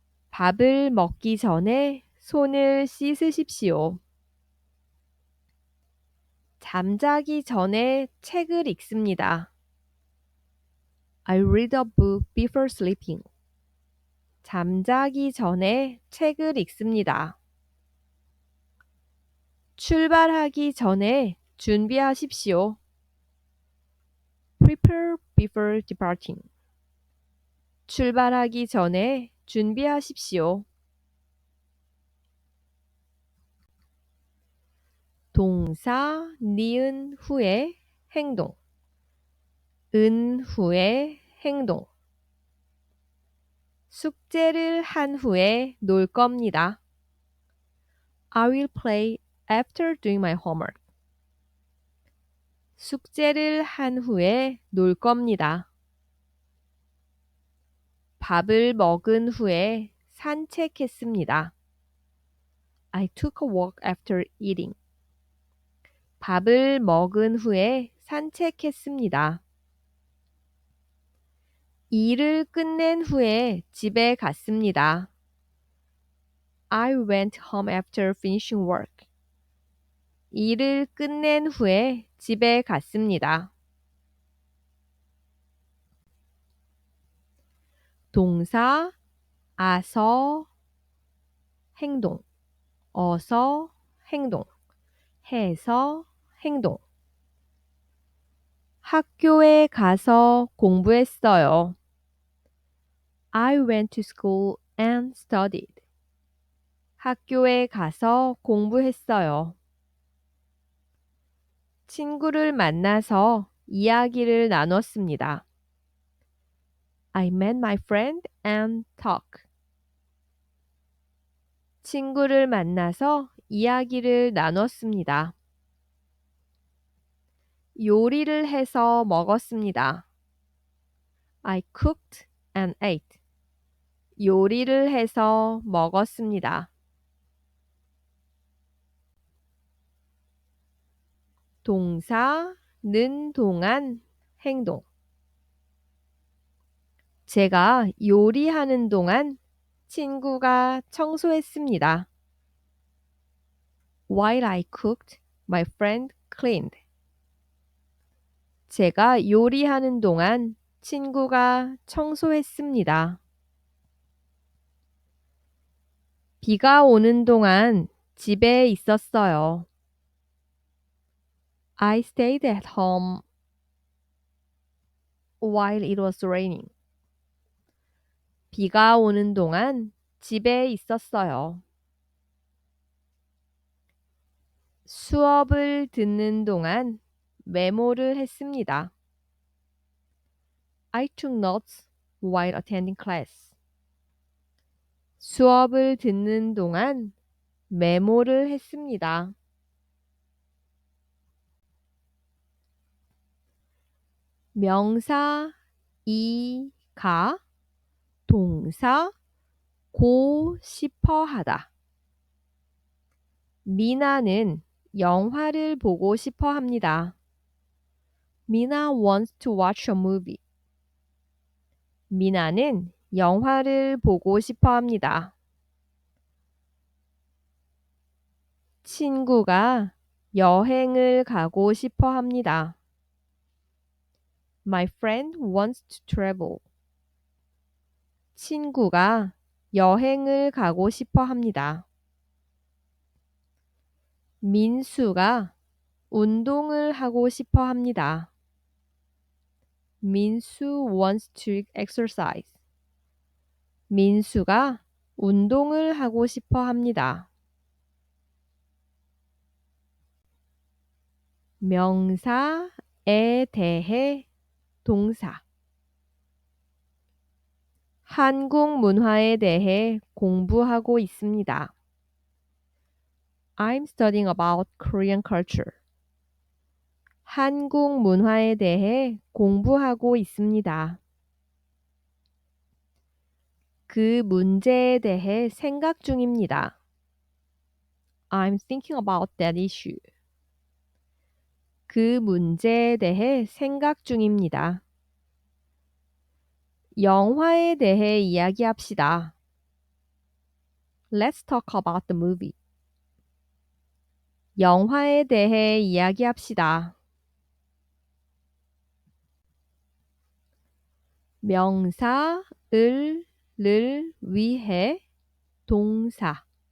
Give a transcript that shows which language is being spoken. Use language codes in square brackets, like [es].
[ko] 밥을 먹기 전에 손을 씻으십시오. 잠자기 전에 책을 읽습니다. [en] I read a book before sleeping. [ko] 잠자기 전에 책을 읽습니다. 출발하기 전에 준비하십시오. [en] Prepare before departing. [ko] 출발하기 전에 준비하십시오. 동사, 니은 후에 행동. 은 후에 행동. 숙제를 한 후에 놀 겁니다. [en] I will play after doing my homework. [ko] 숙제를 한 후에 놀 겁니다. 밥을 먹은 후에 산책했습니다. [en] I took a walk after eating. [ko] 밥을 먹은 후에 산책했습니다. 일을 끝낸 후에 집에 갔습니다. [en] I went home after finishing work. [ko] 일을 끝낸 후에 집에 갔습니다. 동사, 아서, 행동, 어서, 행동, 해서, 행동. 학교에 가서 공부했어요. [en] I went to school and studied. [ko] 학교에 가서 공부했어요. 친구를 만나서 이야기를 나눴습니다. [en] I met my friend and talked. [ko] 친구를 만나서 이야기를 나눴습니다. 요리를 해서 먹었습니다. [en] I cooked and ate. [ko] 요리를 해서 먹었습니다. 동사, 는 동안 행동. 제가 요리하는 동안 친구가 청소했습니다. [en] While I cooked, my friend cleaned. [ko] 제가 요리하는 동안 친구가 청소했습니다. 비가 오는 동안 집에 있었어요. [en] I stayed at home while it was raining. [ko] 비가 오는 동안 집에 있었어요. 수업을 듣는 동안 메모를 했습니다. [en] I took notes while attending class. [ko] 수업을 듣는 동안 메모를 했습니다. 명사 이가 동사 고 싶어 하다. 미나는 영화를 보고 싶어 합니다. [en] 미나 wants to watch a movie. [ko] 미나는 영화를 보고 싶어 합니다. 친구가 여행을 가고 싶어 합니다. [en] My friend wants to travel. [ko] 친구가 여행을 가고 싶어 합니다. 민수가 운동을 하고 싶어 합니다. [en] 민수 wants to exercise. [ko] 민수가 운동을 하고 싶어 합니다. 명사에 대해 동사. 한국 문화에 대해 공부하고 있습니다. [en] I'm studying about Korean culture. [ko] 한국 문화에 대해 공부하고 있습니다. 그 문제에 대해 생각 중입니다. [en] I'm thinking about that issue. [ko] 그 문제에 대해 생각 중입니다. 영화에 대해 이야기합시다. [en] Let's talk about the movie. [ko] 영화에 대해 이야기합시다. 명사를 위해 동사.